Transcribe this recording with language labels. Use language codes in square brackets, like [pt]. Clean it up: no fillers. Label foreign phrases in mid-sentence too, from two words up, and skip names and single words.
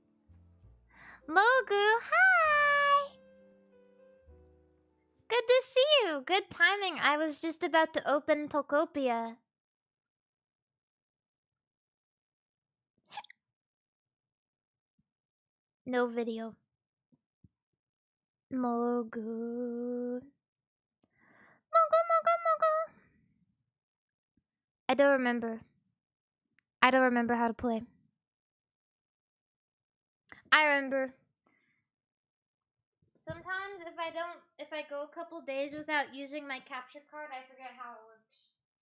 [en] Mogu, hi! Good to see you. Good timing. I was just about to open Pokopia. No video. Mogu. Mogu, mogu, mogu. I don't remember. I don't remember how to play. I remember. Sometimes if I go a couple days without using my capture card, I forget how it works.